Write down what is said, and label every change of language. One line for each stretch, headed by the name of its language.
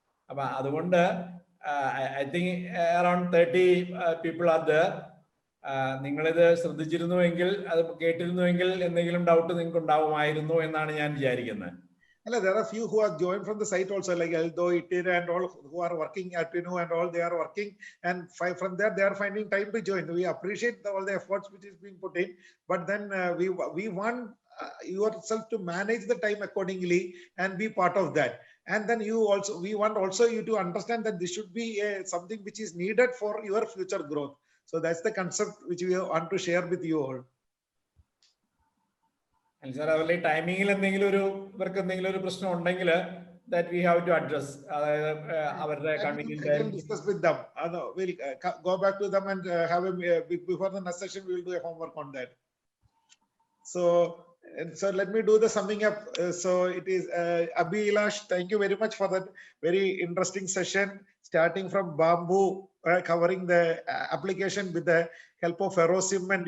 Malayalam: അപ്പൊ അതുകൊണ്ട്
English: I think around 30 people are there.
Malayalam: നിങ്ങളിത് ശ്രദ്ധിച്ചിരുന്നുവെങ്കിൽ, അത് കേട്ടിരുന്നുവെങ്കിൽ എന്തെങ്കിലും ഡൗട്ട് നിങ്ങൾക്ക് ഉണ്ടാവുമായിരുന്നു എന്നാണ് ഞാൻ വിചാരിക്കുന്നത്.
English: There are few who have joined from the site also, like Aldo, Itir and all who are working at Pinu and all, they are working, and from there they are finding time to join. We appreciate all the efforts which is being put in, but then we want yourself to manage the time accordingly and be part of that. And then we want also you to understand that this should be something which is needed for your future growth. So that's the concept which we want to share with you all.
Malayalam: Sir, അതുപോലെ ടൈമിങ്ങിൽ ഇവർക്ക് എന്തെങ്കിലും ഒരു പ്രശ്നം ഉണ്ടെങ്കിൽ
English: that we have to address.
Malayalam: അതായത് അവരുടെ
English: convenient discuss with them. We'll go back to them and have before the next session we will do a homework on that. So let me do the summing up. So it is Abhilash, thank you very much for that very interesting session, starting from bamboo, covering the application with the help of ferrocement.